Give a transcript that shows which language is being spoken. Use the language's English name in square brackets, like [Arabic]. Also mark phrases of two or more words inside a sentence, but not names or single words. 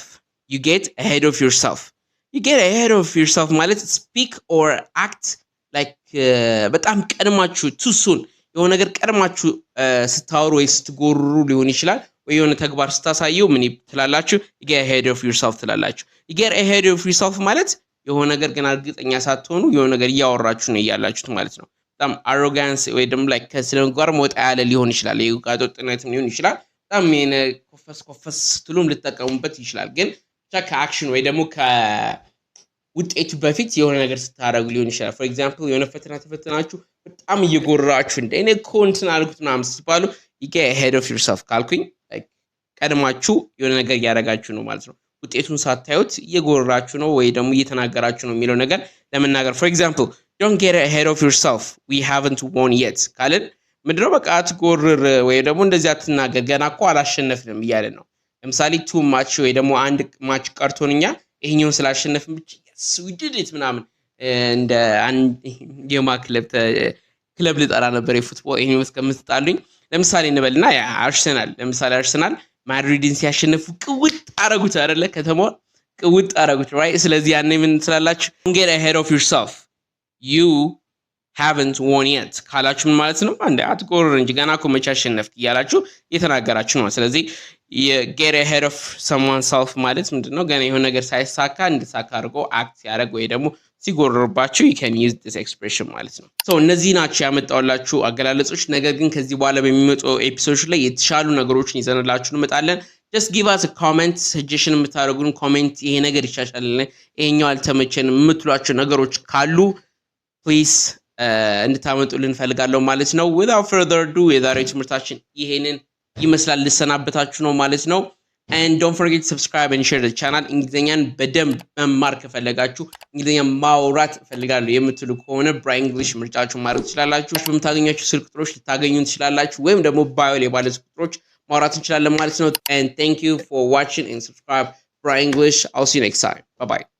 [English] You get ahead of yourself. You get ahead of yourself [Amharic] ማለት [English] speak or act like [Amharic] በጣም ቀድማችሁ [English] too soon [Amharic] የሆነ ነገር ቀድማችሁ ስታወሩ ወይ ስትጎሩ ሊሆን ይችላል ወይ የሆነ ተግባር ስታሳዩ ምን ትላላችሁ? [English] You get ahead of yourself [Amharic] ትላላችሁ። [English] You get ahead of yourself [Amharic] ማለት የሆነ ነገር ግን እርግጠኛ ሳትሆኑ የሆነ ነገር እያወራችሁ ነው ያላችሁት ማለት ነው። በጣም አሮጋንስ ወይ ደግሞ like ከስለንጓር መውጣ ያለ ሊሆን ይችላል። የጋጦጥነትም ሊሆን ይችላል። በጣም የነ ኮፈስ ትሉም ልትጠቀሙበት ይችላል። ግን ብቻ ከአክሽን ወይ ደግሞ ከውጤቱ በፊት የሆነ ነገር ስታደርጉ ሊሆን ይችላል። [English] for example [Amharic] የሆነ ፈተና ተፈተናችሁ በጣም እየጎራችሁ እንደ እኔ ኮንትን አልኩት ምናምን ስትባሉ [English] you get ahead of yourself [Amharic] ካልኩኝ ቀድማችሁ የሆነ ነገር እያደረጋችሁ ነው ማለት ነው። ውጤቱን ሳታዩት እየጎራችሁ ነው ወይ ደግሞ እየተናገራችሁ ነው የሚለው ነገር ለመናገር [English] for example, don't get ahead of yourself, we haven't won yet [Amharic] ካልን ምንድነው? በቃ አትጎርር ወይ ደግሞ እንደዚህ አትናገር ገና እኮ አላሸነፍንም እያልን ነው። ለምሳሌ [English] two match [Amharic] ወይ ደግሞ አንድ ማች ቀርቶንኛ ይሄኛውን ስላሸነፍን ብቻ [English] yes we did it [Amharic] ምናምን እንደ አንድ ክለብ ልጠራ ነበር የፉትቦል ይሄኛው እስከምትጣሉኝ ለምሳሌ እንበልና አርሰናል ማድሪድን ሲያሸንፉ ቅውጥ አረጉት አይደለ? ከተማው ቅውጥ አረጉት right? ስለዚህ ያኔ ምን ትላላችሁ? [English] get ahead of yourself, you haven't won yet [Amharic] ካላችሁ ምን ማለት ነው? አንዴ አትጎርር እንጂ ገና እኮ መቼ አሸነፍክ እያላችሁ እየተናገራችሁ ነው። ስለዚህ [English] get ahead of someone's self [Amharic] ማለት ምንድነው? ገና የሆነ ነገር ሳይሳካ እንድሳካ አድርጎ አክት ሲያደርግ ወይ ደግሞ ሲጎርርባችሁ [English] you can use this expression [Amharic] ማለት ነው። so እነዚህ ናቸው ያመጣውላችሁ አገላለጾች። ነገር ግን ከዚህ በኋላ በሚመጡ ኤፒሶዶች ላይ የተሻሉ ነገሮችን ይዘንላችሁ እንመጣለን። [English] just give us a comment, suggestion [Amharic] የምታደርጉን ኮሜንት ይሄ ነገር ይሻሻልና ይሄኛው አልተመቸንም የምትሏቸው ነገሮች ካሉ please እንድታመጡልን ፈልጋለሁ ማለት ነው። [English] without further ado [Amharic] የዛሬው ትምህርታችን ይሄንን ይመስላል። ልሰናበታችሁ ነው ማለት ነው። [English] and don't forget to subscribe and share the channel። [Amharic] እንግሊዘኛን በደንብ መማር ከፈለጋችሁ እንግሊዘኛ ማውራት ፈልጋለሁ የምትሉ ከሆነ ብራይ እንግሊሽ ምርጫችሁ ማድረግ ትችላላችሁ። በምታገኛችሁ ስልክ ቁጥሮች ልታገኙን ትችላላችሁ ወይም ደግሞ ባዮ ላይ ባለ ስልክ ቁጥሮች ማውራት እንችላለን ማለት ነው። [English] and thank you for watching and subscribe Braille English. I'll see you next time. Bye bye.